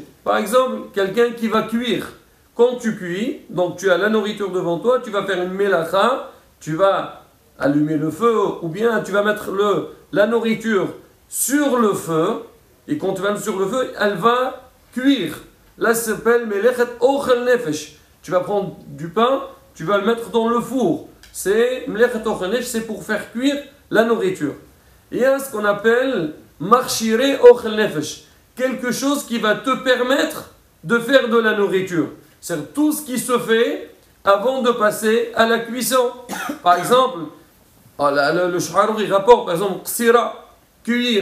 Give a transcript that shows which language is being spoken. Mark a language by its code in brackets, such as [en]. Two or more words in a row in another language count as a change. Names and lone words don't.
[fr] Par exemple, quelqu'un qui va cuire. Quand tu cuis, donc tu as la nourriture devant toi, tu vas faire une melacha, tu vas allumer le feu, ou bien tu vas mettre la nourriture sur le feu, et quand tu vas mettre sur le feu, elle va cuire. Là, ça s'appelle [he] מלאכת אוכל נפש. [fr] Tu vas prendre du pain, tu vas le mettre dans le four. C'est [he] מלאכת אוכל נפש, [fr] c'est pour faire cuire la nourriture. Il y a ce qu'on appelle [he] מכשירי אוכל נפש, [fr] quelque chose qui va te permettre de faire de la nourriture. C'est tout ce qui se fait avant de passer à la cuisson. Par exemple, le Shulchan il rapporte, par exemple, ksira, cuire.